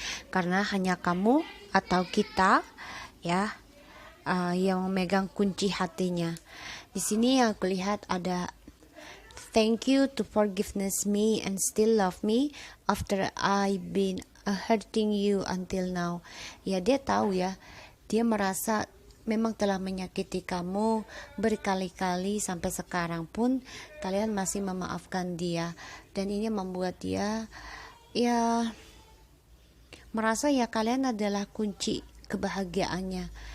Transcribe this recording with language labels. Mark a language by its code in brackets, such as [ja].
[id] Karena hanya kamu atau kita ya yang memegang kunci hatinya. Di sini aku lihat ada [en] thank you to forgiveness me and still love me after I've been hurting you until now. [id] Ya dia tahu ya, dia merasa memang telah menyakiti kamu berkali-kali sampai sekarang pun kalian masih memaafkan dia. Dan ini membuat dia ya merasa ya kalian adalah kunci kebahagiaannya.